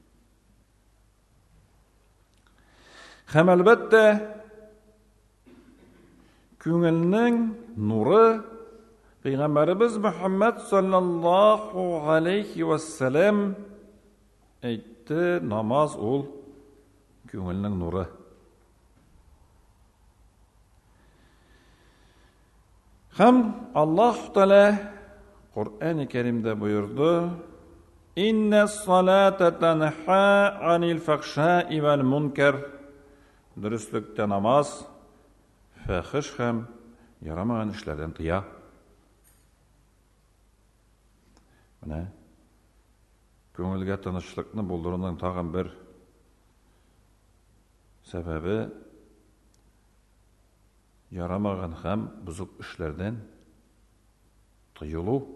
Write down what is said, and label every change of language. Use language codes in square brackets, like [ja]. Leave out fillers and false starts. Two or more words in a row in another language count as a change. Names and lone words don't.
[tt] Һәм әлбәттә, күңелнең нуры Пәйгамбәрбез Мөхәммәд [ar] صلى الله عليه وسلم [tt] әйтте: намаз ул күңелнең нуры. Һәм Аллаһ Тәгалә Куръан-ы Кәримдә боерды: [ar] "إن الصلاة تنهى عن الفحشاء والمنكر." [tt] Дөрестлектә намаз фахиш һәм ярамаган эшләрдән тыя. Менә күңелгә тынычлыкны булдыруның тагын бер сәбәбе ярамаган һәм бузык эшләрдән тыелу.